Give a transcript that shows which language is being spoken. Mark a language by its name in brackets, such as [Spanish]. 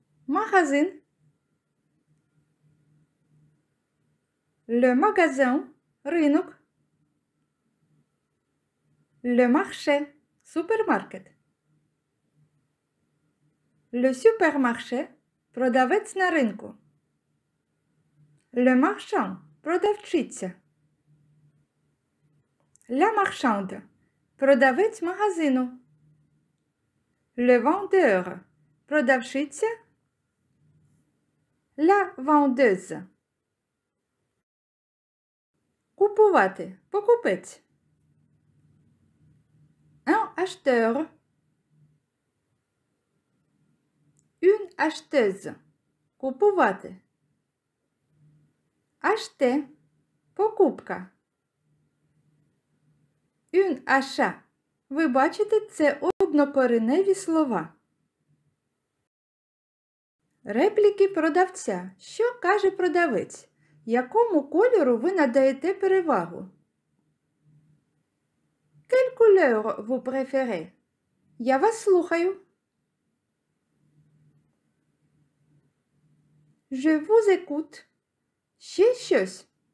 [Ukrainian] Магазин. [French] Le magasin – [Ukrainian] ринок. [French] Le marché – [Ukrainian] супермаркет. [French] Le supermarché [Ukrainian] – продавець на ринку. [French] Le marchand – [Ukrainian] продавчиця. [French] La marchande [Ukrainian] – продавець магазину. [French] Le vendeur – [Ukrainian] продавщиця. [French] La vendeuse. [Ukrainian] Купувати – покупець. [French] Un acheteur. Une acheteuse. [Ukrainian] Купувати. [French] Acheter – [Ukrainian] покупка. [French] Une achat. [Ukrainian] Ви бачите, це однокореневі слова. Репліки продавця. Що каже продавець? Якому кольору ви надаєте перевагу? [French] Quelle couleur vous préférez? [Ukrainian] Я вас слухаю. [French] Je vous écoute. [Ukrainian] Ще щось.